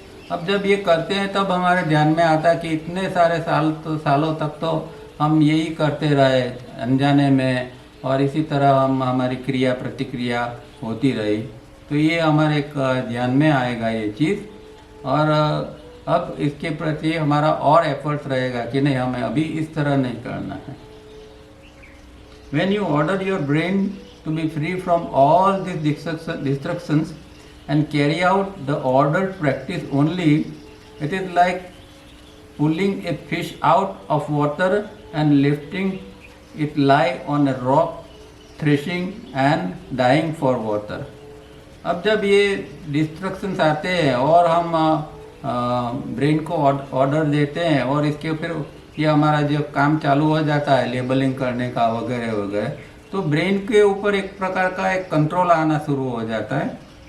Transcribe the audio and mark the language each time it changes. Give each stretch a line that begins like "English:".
Hindi: अब जब ये करते हैं तब हमारे ध्यान में आता है कि इतने सारे सालों तक तो हम यही करते रहे अनजाने में, और इसी तरह हमारी क्रिया प्रतिक्रिया होती रही। तो ये हमारे एक ध्यान में आएगा ये चीज़, और अब इसके प्रति हमारा और एफर्ट्स रहेगा कि नहीं, हमें अभी इस तरह नहीं करना है।
English: When you order your brain to be free from all these distractions and carry out the ordered practice only, it is like pulling a fish out of water and lifting it lie on a rock, threshing and dying for water.
Hindi: अब जब ये destructions आते हैं और हम brain को order देते हैं और इसके फिर ये हमारा जो काम चालू हो जाता है लेबलिंग करने का वगैरह वगैरह, तो ब्रेन के ऊपर एक प्रकार का एक कंट्रोल आना शुरू हो जाता है।